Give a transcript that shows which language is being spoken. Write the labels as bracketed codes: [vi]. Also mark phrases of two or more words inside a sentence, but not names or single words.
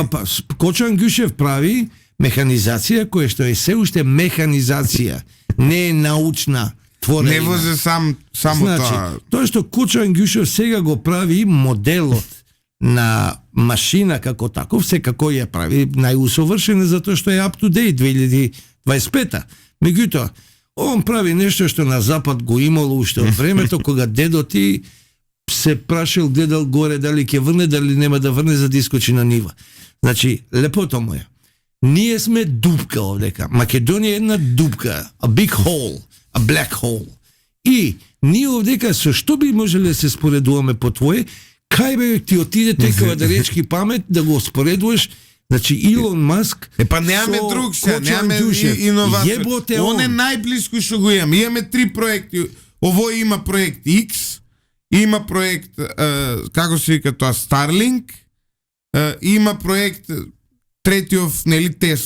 [mk] Кочо Ангјушев прави механизација која што е се уште механизација, не е научна. отворена. Не возе само Значи, тоа. тоа што Кочо Ангјушев сега го прави моделот на машина како таков, секако ја прави најусовршена затоа што е [en] up to date [mk] 2025. Меѓутоа, он прави нешто што на запад го имало уште од времето кога дедо ти се прашил, гледал горе дали ќе врне, дали нема да врне за да искочи на нива. Значи, лепото му е. Ние сме дупка овдека. Македонија е една дупка, [en] a big hole, a black hole. [mk] И ние овдека со што би можеле да се споредуваме по твое, кај бе ти отиде текава да речки памет да го споредуваш. Значи Илон Маск Па немаме друг се, немаме иновација. Он е најблиско што го имаме. Имаме 3 проекти. Овој има проект X, има проект како се вика тоа Starlink, има проект третиот нели Тесла.